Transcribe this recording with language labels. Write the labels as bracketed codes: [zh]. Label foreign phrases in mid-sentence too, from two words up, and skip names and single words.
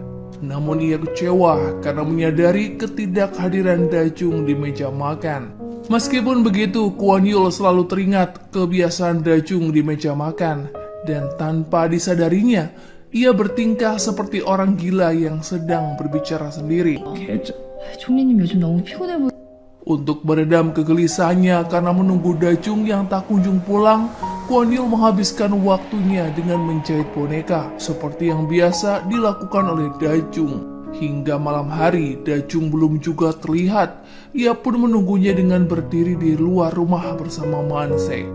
[id] Namun ia kecewa karena menyadari ketidakhadiran Dajung di meja makan. Meskipun begitu, Kwon Yul selalu teringat kebiasaan Dajung di meja makan, dan tanpa disadarinya, ia bertingkah seperti orang gila yang sedang berbicara sendiri. [ko] 총리님 요즘 너무 피곤해 보여. [id] Untuk meredam kegelisahannya karena menunggu Dajung yang tak kunjung pulang, Kwon Yul menghabiskan waktunya dengan menjahit boneka seperti yang biasa dilakukan oleh Dajung. Hingga malam hari, Dajung belum juga terlihat. Ia pun menunggunya dengan berdiri di luar rumah bersama Manse.